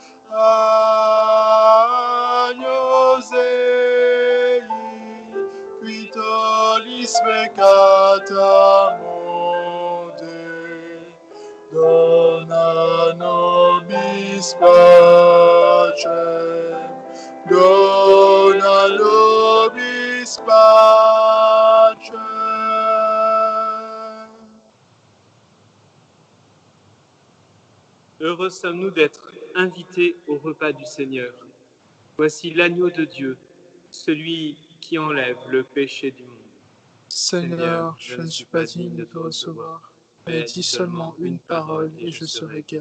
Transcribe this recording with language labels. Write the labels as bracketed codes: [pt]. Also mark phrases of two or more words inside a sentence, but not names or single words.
[la] Agnus Dei, qui tollis peccata mundi, dona nobis pacem, dona nobis pacem. [fr] Heureux sommes-nous d'être invités au repas du Seigneur. Voici l'agneau de Dieu, celui qui enlève le péché du monde. Seigneur, je ne suis pas digne de te recevoir, mais dis seulement une parole et je serai guéri.